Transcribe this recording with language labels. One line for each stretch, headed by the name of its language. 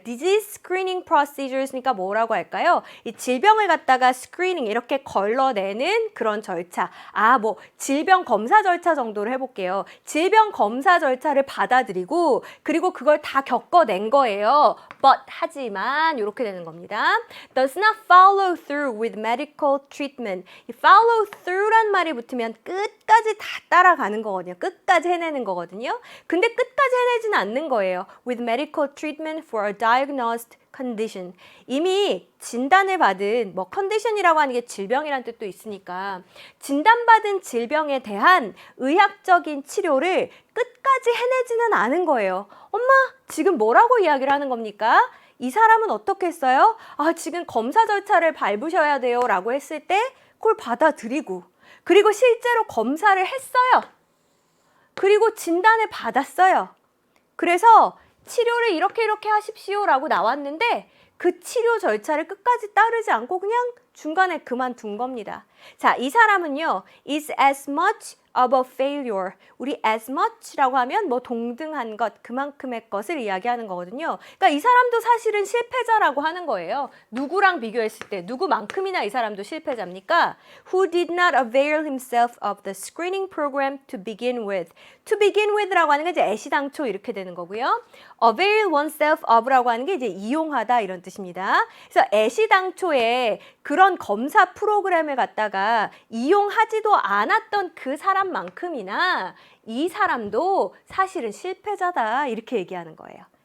English: Disease screening procedures
Korean: 니까 뭐라고 할까요? 이 질병을 갖다가 screening 이렇게 걸러내는 그런 절차. 뭐 질병 검사 절차 정도로 해볼게요. 질병 검사 절차를 받아들이고 그리고 그걸 다 겪어낸 거예요. But 하지만 이렇게 되는 겁니다.
English: Does not follow through with medical treatment.
Korean: 이 follow through란 말이 붙으면 끝까지 다 따라가는 거거든요. 끝까지 해내는 거거든요. 근데 끝까지 해내지는 않는 거예요.
English: With medical treatment for a diagnosed condition.
Korean: 이미 진단을 받은 뭐 컨디션이라고 하는 게 질병이란 뜻도 있으니까 진단받은 질병에 대한 의학적인 치료를 끝까지 해내지는 않은 거예요. 엄마, 지금 뭐라고 이야기를 하는 겁니까? 이 사람은 어떻게 했어요? 지금 검사 절차를 밟으셔야 돼요 라고 했을 때 그걸 받아들이고 그리고 실제로 검사를 했어요. 그리고 진단을 받았어요. 그래서 치료를 이렇게 하십시오 라고 나왔는데 그 치료 절차를 끝까지 따르지 않고 그냥 중간에 그만둔 겁니다. 자, 이 사람은요,
English: is as much of a failure.
Korean: 우리 as much라고 하면 뭐 동등한 것, 그만큼의 것을 이야기하는 거거든요. 그러니까 이 사람도 사실은 실패자라고 하는 거예요. 누구랑 비교했을 때 누구만큼이나 이 사람도 실패자입니까?
English: Who did not avail himself of the screening program to begin with. To begin with
Korean: 라고 하는 게 이제 애시당초 이렇게 되는 거고요.
English: Avail oneself of
Korean: 라고 하는 게 이제 이용하다 이런 뜻입니다. 그래서 애시당초에 그런 검사 프로그램을 갖다가 이용하지도 않았던 그 사람만큼이나 이 사람도 사실은 실패자다 이렇게 얘기하는 거예요.